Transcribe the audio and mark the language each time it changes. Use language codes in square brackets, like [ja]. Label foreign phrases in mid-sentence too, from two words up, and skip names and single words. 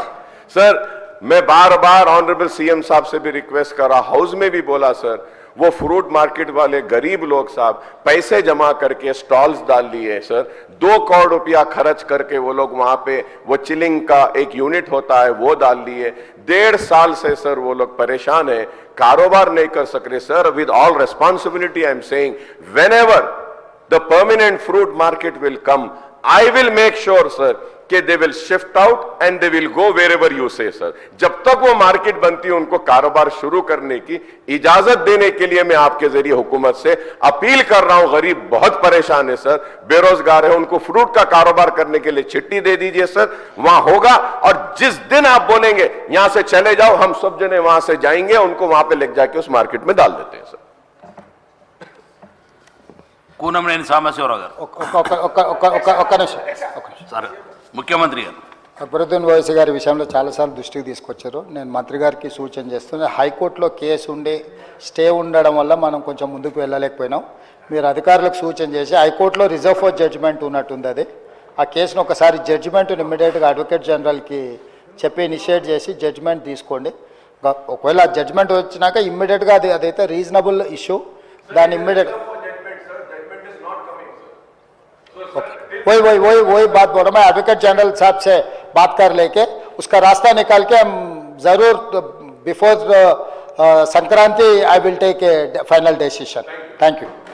[hi] सर, मैं बार बार [en] honorable CM [hi] साहब से भी रिक्वेस्ट करा, हाउस में भी बोला, सर, वो [en] fruit market [hi] वाले गरीब लोग साहब पैसे जमा करके स्टॉल्स डाल लिए, सर. 2 करोड़ रुपया खर्च करके वो लोग वहां पे वो चिलिंग का एक यूनिट होता है वो डाल लिए. 1.5 साल से सर वो लोग परेशान है, कारोबार नहीं कर सक रहे. सर, [en] with all responsibility I am saying, whenever the permanent fruit market will come, I will make sure, sir, कि they will shift out and they will go wherever you say, sir. [hi] जब तक वो मार्केट बनती है उनको कारोबार शुरू करने की इजाजत देने के लिए मैं आपके जरिए हुकूमत से अपील कर रहा हूं. गरीब बहुत परेशान है सर, बेरोजगार है, उनको फ्रूट का कारोबार करने के लिए चिट्ठी दे दीजिए सर, वहां होगा. और जिस दिन आप बोलेंगे यहां से चले जाओ, हम सब जने वहां से जाएंगे, उनको वहां पे ले जाके उस मार्केट में डाल देते हैं सर. [te] కూనమనేని సాంబశివరావు గారు. ఒక్క నిమిషం. సార్, ముఖ్యమంత్రి గారు అక్బరుద్దీన్ ఓవైసీ గారి విషయంలో చాలాసార్లు దృష్టికి తీసుకొచ్చారు. నేను మంత్రి గారికి సూచన చేస్తున్నాను, హైకోర్టులో కేసు ఉండి స్టే ఉండడం వల్ల మనం కొంచెం ముందుకు వెళ్ళలేకపోయినాం. మీరు అధికారులకు సూచన చేసి హైకోర్టులో [en] reserve for judgment [te] ఉన్నట్టుంది, అది ఆ కేసును ఒకసారి జడ్జిమెంట్ని ఇమ్మీడియట్గా [en] advocate general [te] చెప్పి ఇనిషియేట్ చేసి జడ్జిమెంట్ తీసుకోండి. ఒకవేళ ఆ జడ్జిమెంట్ వచ్చినాక ఇమ్మీడియట్గా అదైతే [en] reasonable issue, [te] దాన్ని ఇమ్మీడియట్ [hi] वही बात बोल रहा हूँ मैं. [en] advocate general [hi] साहब से बात कर लेके उसका रास्ता निकाल के हम जरूर बिफोर संक्रांति [en] I will take a final decision. thank you.